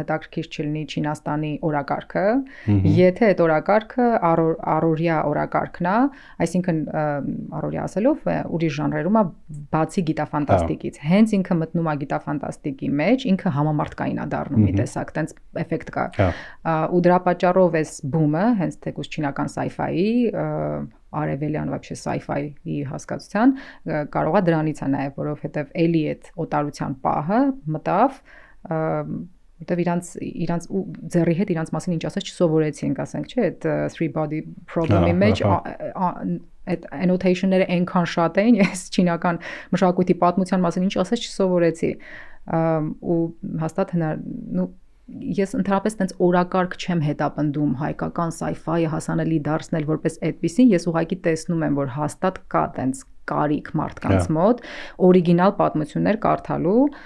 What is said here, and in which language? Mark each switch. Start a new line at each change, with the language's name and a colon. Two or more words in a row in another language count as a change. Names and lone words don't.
Armenian: հետաքրքիր չլինի Չինաստանի օրակարգը, եթե այդ օրակարգը առօրյա օրակարգն է, այսինքն առօրյա ասելով ուրիշ ժանրերում է բացի գիտաֆանտաստիկից, հենց ինքը մտնում է գիտաֆանտաստիկի մեջ, ինքը համամարտկային է դառնում մի տեսակ, տենց էֆեկտ կա, ու դրա պատճառով էս բումը, հենց թեկուզ չինական sci-fi-ի արևելյան вообще sci-fi-ի հասկացության կարող է դրանից է նաև, որովհետև էլի այդ օտարության պահը մտավ, որտեվ իրանց ու ձեռի հետ իրանց մասին ինչ ասած չսովորեցինք, ասենք, չէ, այդ three body problem-ի մեջ այդ annotation-ները այնքան շատ էին, ես չինական մշակույթի պատմության մասին ինչ ասած չսովորեցի, ու հաստատ ես ընդհանրապես տենց օրակարգ չեմ հետապնդում հայկական sci-fi-ը հասանելի դարձնել որպես այդպիսին, ես ուղղակի տեսնում եմ, որ հաստատ կա տենց կարիք մարդկանց մոտ օրիգինալ պատմություններ կարդալու,